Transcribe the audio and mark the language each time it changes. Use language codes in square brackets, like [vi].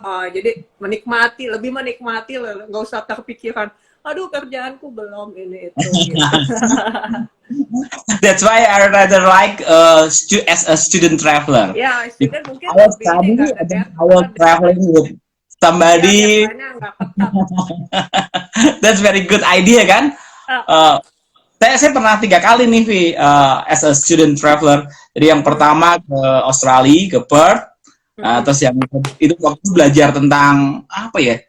[id] Jadi lebih menikmati, nggak usah terpikiran, aduh kerjaanku belum ini itu. Gitu. [en] That's why I rather like as a student traveler. [id] Ya, student mungkin [en] I was traveling with somebody. That's very good idea kan? [id] Saya pernah 3 kali nih, Vi, [en] as a student traveler. [id] Jadi yang pertama ke Australia, ke Perth. Terus yang itu waktu belajar tentang apa ya?